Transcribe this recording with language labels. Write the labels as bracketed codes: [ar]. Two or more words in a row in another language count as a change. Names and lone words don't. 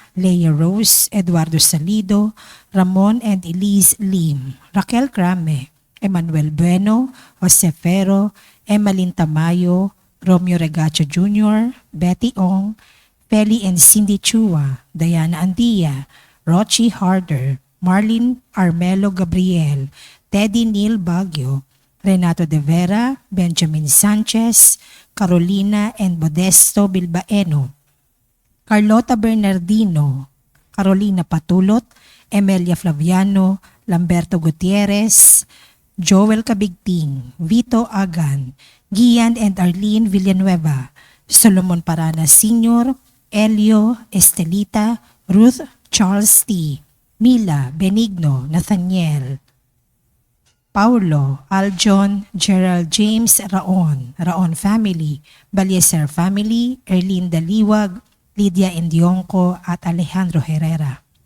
[tl] Leia Rose, Eduardo Salido, Ramon and Elise Lim, Raquel Crame, Emmanuel Bueno, Jose Ferro, Emmalyn Tamayo, Romeo Regacho Jr., Betty Ong, Feli and Cindy Chua, Diana Andia, Rochi Harder, Marlene Armelo Gabriel, Teddy Neil Baguio, Renato De Vera, Benjamin Sanchez, Carolina and Modesto Bilbaeno, Carlota Bernardino, Carolina Patulot, Emelia Flaviano, Lamberto Gutierrez, Joel Cabigting, Vito Agan, Gian and Arlene Villanueva, Solomon Parana Sr., Elio, Estelita, Ruth, Charles T., Mila, Benigno, Nathaniel, Paulo, Aljon, Gerald James, Raon family, Balyeser family, Erlene Daliwag, Lydia Indionco at Alejandro Herrera.